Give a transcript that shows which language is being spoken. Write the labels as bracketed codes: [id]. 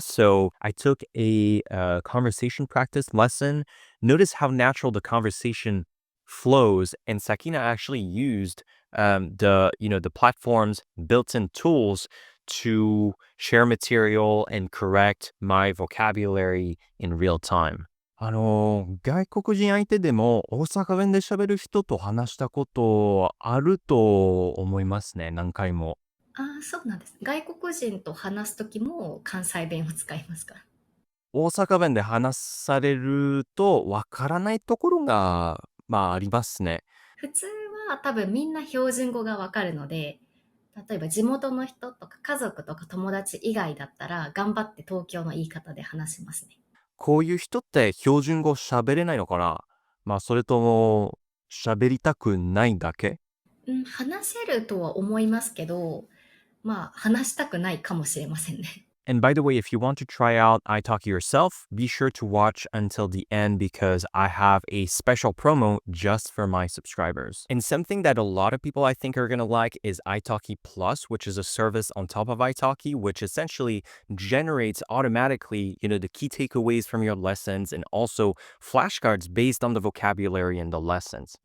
[en] So I took a conversation practice lesson. Notice how natural the conversation flows, and Sakina actually used the platform's built-in tools to share material and correct my vocabulary in real time. [ja] 外国人相手でも大阪弁で喋る人と話したことあると思いますね、何回も。ああ、そうなんです。外国人と話すときも関西弁を使いますか？大阪弁で話されるとわからないところが、ありますね。普通は多分みんな標準語がわかるので、例えば地元の人とか家族とか友達以外だったら、頑張って東京の言い方で話しますね。こういう人って標準語喋れないのかな？まあ、それとも、喋りたくないだけ？うん、話せるとは思いますけど、まあ、話したくないかもしれませんね。 [en] And by the way, if you want to try out italki yourself, be sure to watch until the end because I have a special promo just for my subscribers. And something that a lot of people I think are going to like is italki Plus, which is a service on top of italki, which essentially generates automatically, the key takeaways from your lessons and also flashcards based on the vocabulary in the lessons.